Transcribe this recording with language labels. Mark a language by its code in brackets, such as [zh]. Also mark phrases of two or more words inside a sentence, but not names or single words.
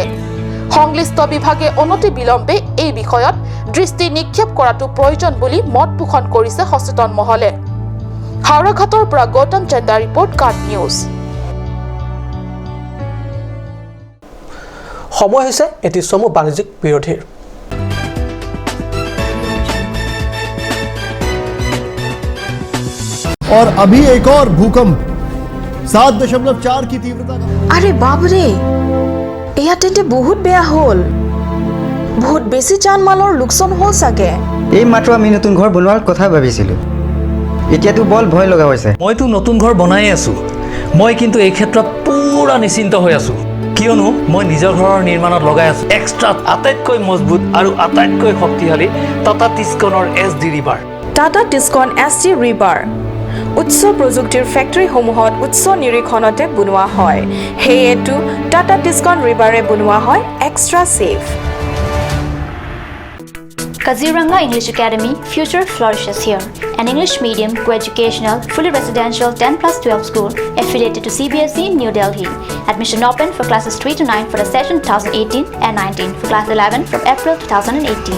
[as] সংশ্লিষ্ট বিভাগে অনতি বিলম্বে এই বিষয়ত দৃষ্টি নিক্ষেপ কৰাটো প্ৰয়োজন বুলি মত পোষণ কৰিছে সচেতন মহলে। হাওৰাঘাটৰ পৰা গৌতম চন্দাৰ ৰিপৰ্ট, কাট নিউজ। সময় হৈছে এটি চমু বাণিজ্যিক বিৰতিৰ। [hi] और अभी एक और भूकंप 7.4 की तीव्रता का। [as] আরে বাবরে, এয়া তেন্তে বহুত বেয়া হল। বহুত বেছি জান মালৰ লোকচান হল চাগে। এই মাত্ৰ আমি নতুন ঘৰ বনোৱাৰ কথা ভাবিছিলোঁ, এতিয়াতো বৰ ভয় লগা হৈছে। মইতো নতুন ঘৰ বনাই আছোঁ। মই কিন্তু এই ক্ষেত্ৰত পুৰা নিশ্চিন্ত হৈ আছোঁ, কিয়নো মই নিজৰ ঘৰৰ নিৰ্মাণত লগাই আছোঁ এক্সট্ৰা আটাইতকৈ মজবুত আৰু আটাইতকৈ শক্তিশালী টাটা টিস্কনৰ SD ৰিভাৰ। টাটা টিস্কন SD ৰিভাৰ উচ্চ প্ৰযুক্তিৰ ফেক্টৰীসমূহত উচ্চ নিৰীক্ষণতে বনোৱা হয়। সেয়েতো টাটা টিস্কন ৰিভাৰে বনোৱা হয় [en] extra safe. Kaziranga English Academy future flourishes here. An English medium, co-educational, fully residential 10+12 school affiliated to CBSE New Delhi. Admission open for classes 3 to 9 for the session 2018 and 19 for class 11 from April 2018.